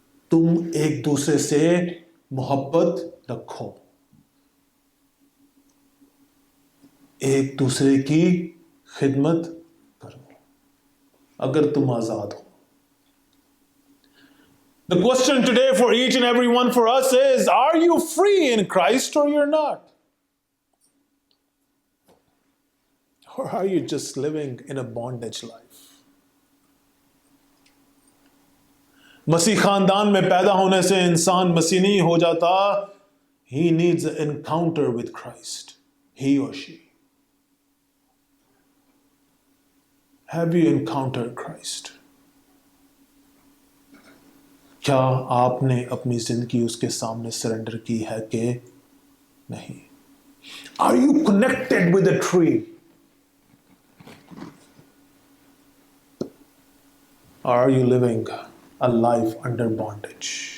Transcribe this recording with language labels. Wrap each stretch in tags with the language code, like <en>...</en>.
<hi>तुम एक दूसरे से मोहब्बत रखो, एक दूसरे की खिदमत करो, अगर तुम आजाद हो।</hi> <en>The question today for each and every one for us is, are you free in Christ or you're not? Or are you just living in a bondage life?</en> <hi>मसीह खानदान में पैदा होने से इंसान मसीह नहीं हो जाता।</hi> <en>He needs an encounter with Christ, he or she. Have you encountered Christ?</en> <hi>क्या आपने अपनी जिंदगी उसके सामने सरेंडर की है कि नहीं?</hi> <en>Are you connected with the tree? Or are you living a life under bondage?</en>